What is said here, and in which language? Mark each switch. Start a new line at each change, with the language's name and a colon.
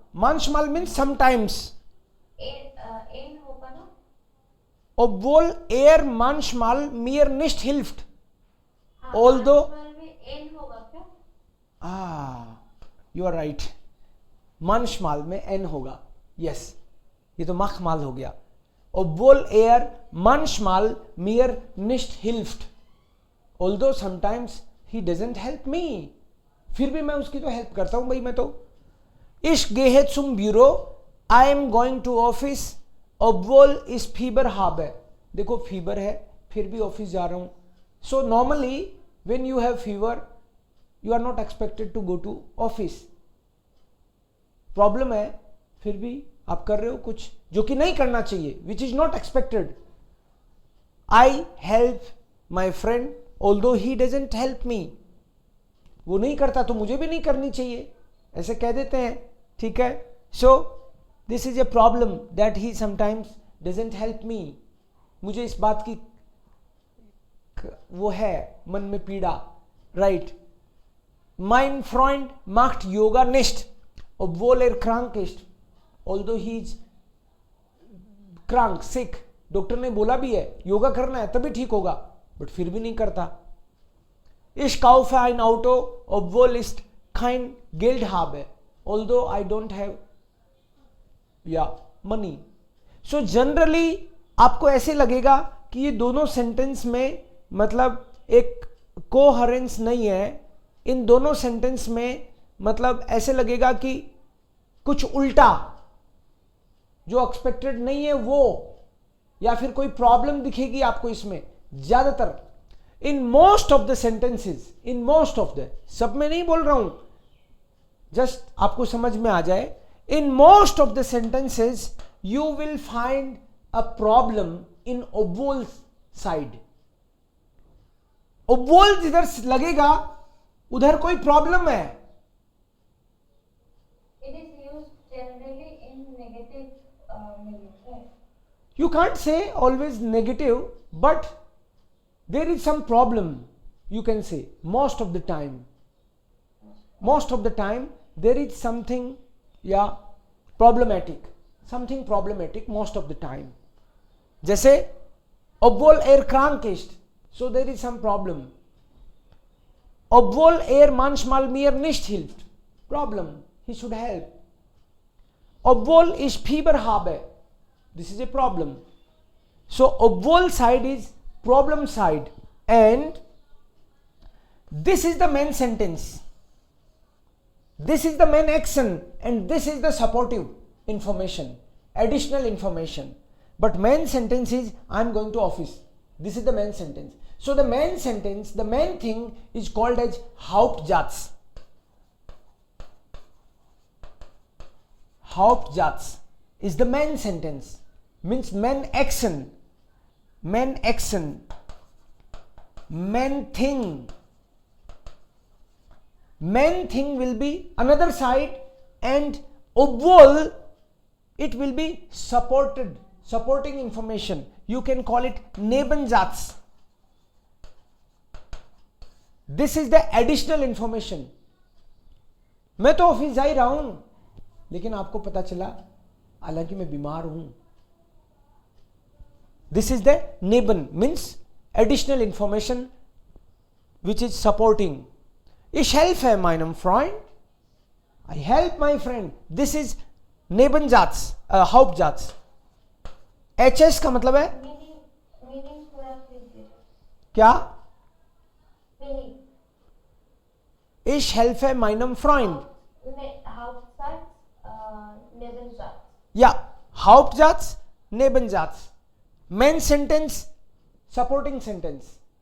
English: Manchmal means sometimes.
Hindi: होगा ना?
German: Obwohl er manchmal mir nicht hilft.
English: Although
Hindi: में होगा क्या?
English: you are right.
Hindi: manchmal में n होगा. yes, ये तो machmal हो गया.
German: obwohl er manchmal mir nicht hilft,
English: although sometimes he doesn't help me.
Hindi: फिर भी मैं उसकी तो हेल्प करता हूं भाई मैं तो.
German: Ich gehe zum Büro,
English: I am going to office,
German: obwohl ich Fieber habe.
Hindi: देखो फीवर है फिर भी ऑफिस जा रहा हूं.
English: So normally when you have fever you are not expected to go to office.
Hindi: Problem है फिर भी आप कर रहे हो कुछ जो कि नहीं करना चाहिए,
English: which is not expected. I help my friend although he doesn't help me.
Hindi: वो नहीं करता तो मुझे भी नहीं करनी चाहिए, ऐसे कह देते हैं. ठीक है.
English: So this is a problem that he sometimes doesn't help me.
Hindi: मुझे इस बात की वो है मन में पीड़ा.
English: Right.
German: Mein Freund macht Yoga nicht, obwohl er krank ist.
English: Although he is krank, sick.
Hindi: Doctor ने बोला भी है योगा करना है तभी ठीक होगा, बट फिर भी नहीं करता.
German: Ich kaufe ein Auto, obwohl ich kein Geld habe,
English: although I don't have money.
Hindi: So generally आपको ऐसे लगेगा कि ये दोनों सेंटेंस में मतलब एक कोहेरेंस नहीं है, इन दोनों सेंटेंस में मतलब ऐसे लगेगा कि कुछ उल्टा, जो एक्सपेक्टेड नहीं है वो, या फिर कोई प्रॉब्लम दिखेगी आपको इसमें। ज्यादातर
English: in most of the sentences, in most of the,
Hindi: सब में नहीं बोल रहा हूं, जस्ट आपको समझ में आ जाए,
English: In most of the sentences you will find a problem in ओबोल side.
Hindi: ओबोल जिधर लगेगा उधर कोई प्रॉब्लम है।
English: It is used generally in negative meaning, right? You can't say always negative, but there is some problem, you can say, most of the time. Most of the time there is something, yeah, problematic, something problematic most of the time. जैसे
German: obwohl er krank ist,
English: so there is some problem.
German: Obwohl er manchmal mir nicht hilft, problem,
English: he should help.
German: Obwohl ich Fieber habe,
English: this is a problem. So obwohl side is problem side, and this is the main sentence, this is the main action, and this is the supportive information, additional information. But main sentence is I am going to office, this is the main sentence. So the main sentence, the main thing is called as Hauptsatz. Hauptsatz is the main sentence, means main action, main action, main thing. Main thing will be another side, and obwohl it will be supporting information. You can call it Nebensatz. This is the additional information.
Hindi: मैं तो office जा ही रहा हूं, लेकिन आपको पता चला हालांकि मैं बीमार हूं.
English: This is the Neben, means additional information which is supporting.
German: Ich helfe meinem Freund.
English: I help my friend. This is Nebensatz, Hauptsatz.
Hindi: HS का मतलब है Meaning थोड़ा कीजिए. क्या?
English: Meaning.
German: Ich helfe meinem Freund. Hauptsatz, Nebensatz. Ja, Hauptsatz, Nebensatz.
English: Main sentence, supporting sentence.